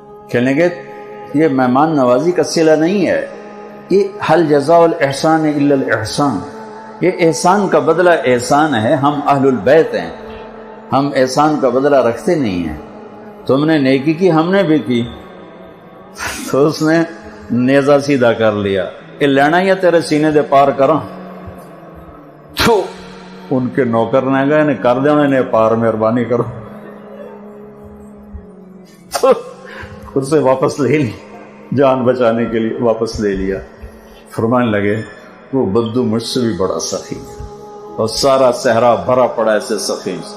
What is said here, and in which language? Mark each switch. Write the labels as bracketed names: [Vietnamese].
[Urdu] کہنے گے یہ مہمان نوازی کا صلہ نہیں ہے، یہ [Arabic] حل جزاء الاحسان الا الاحسان، [Urdu] یہ احسان کا بدلہ احسان ہے. ہم اہل البیت ہیں، ہم احسان کا بدلہ رکھتے نہیں ہیں. تم نے نیکی کی، ہم نے بھی کی. تو اس نے نیزہ سیدھا کر لیا، [Punjabi] یہ لینا یا تیرے سینے دے پار کراں. [Urdu] تو ان کے نوکر نے کہا انہیں کر دیا، انہیں پار، مہربانی کرو. تو اسے واپس لے لی، جان بچانے کے لیے واپس لے لیا. فرمان لگے وہ بدو مجھ سے بھی بڑا سخی اور سارا صحرا بھرا پڑا ایسے سخی.